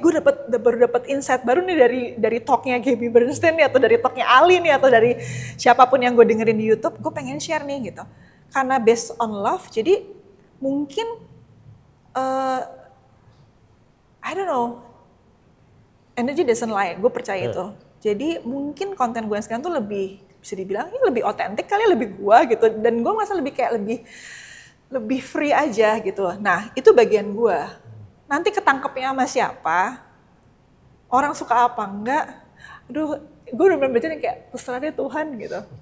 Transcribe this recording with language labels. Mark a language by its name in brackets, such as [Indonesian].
[Indonesian] Gue baru dapet insight baru nih dari talknya Gabby Bernstein nih, atau dari talknya Ali nih, atau dari siapapun yang gue dengerin di YouTube. Gue pengen share nih gitu. Karena [English] based on love, [Indonesian] jadi mungkin [English] I don't know, energy doesn't lie. [Indonesian] Gue percaya itu. Jadi mungkin konten gue sekarang tuh lebih bisa dibilang ini lebih otentik kali, lebih gue gitu. Dan gue merasa lebih free aja gitu. Nah itu bagian gue. Nanti ketangkepnya sama siapa, orang suka apa enggak, aduh gue udah baca nih kayak terserah deh Tuhan gitu.